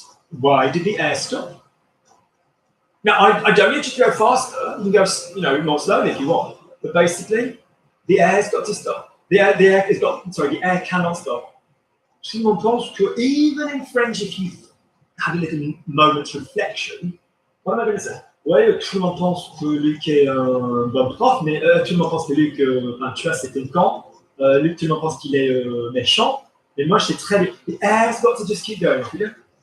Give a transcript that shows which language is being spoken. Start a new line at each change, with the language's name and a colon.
English: Why did the air stop? Now I don't need you to go faster. You can go, more slowly if you want. But basically, the air's got to stop. The air cannot stop. Even in French, if you have a little moment's reflection, what am I going to say?
French: Ouais, tout le monde pense que Luc est un bon prof, mais tout le monde pense que Luc, tu vois, c'est un con. Luc, tout le monde pense qu'il est méchant. Mais moi, je sais très bien.
English: The air's got to just keep going. You know?